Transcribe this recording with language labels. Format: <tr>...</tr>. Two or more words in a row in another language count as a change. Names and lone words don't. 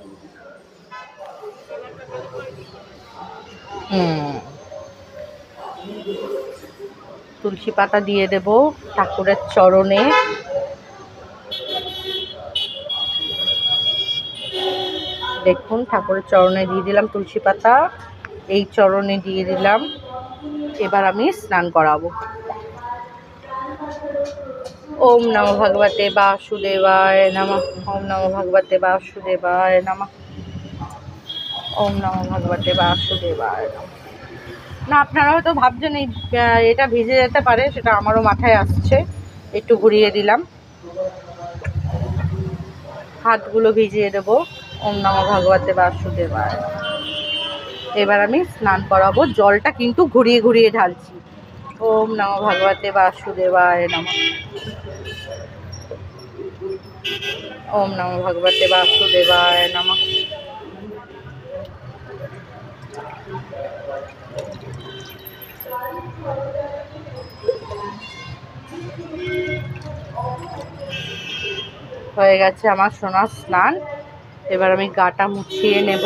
<bn>তুলসী পাতা দিয়ে দেব ঠাকুরের চরণে। দেখুন ঠাকুরের চরণে দিয়ে দিলাম তুলসী পাতা, এই চরণে দিয়ে দিলাম। এবার আমি স্নান করাবো।</bn> <sa>ओम नमो भगवते वासुदेवाय नमः। ओम नमो भगवते वासुदेवाय नमः। ओम नमो भगवते वासुदेवाय नमः।</sa> <bn>না আপনারা হয়তো ভাবছেন এটা ভিজে যেতে পারে, সেটা আমারও মাথায় আসছে, একটু ঘুরিয়ে দিলাম। হাতগুলো ভিজিয়ে দেব।</bn> <sa>ওম নমো ভগবতে বাসুদেবায়।</sa> <bn>এবার আমি স্নান করাবো, জলটা কিন্তু ঘুরিয়ে ঘুরিয়ে ঢালছি।</bn> <sa>ওম নমো ভগবতে বাসুদেবায় নমঃ। ওম নমো ভগবতে বাসুদেবায় নমঃ।</sa> <bn>হয়ে গেছে আমার সোনার স্নান। এবার আমি গাটা মুছিয়ে নেব।</bn>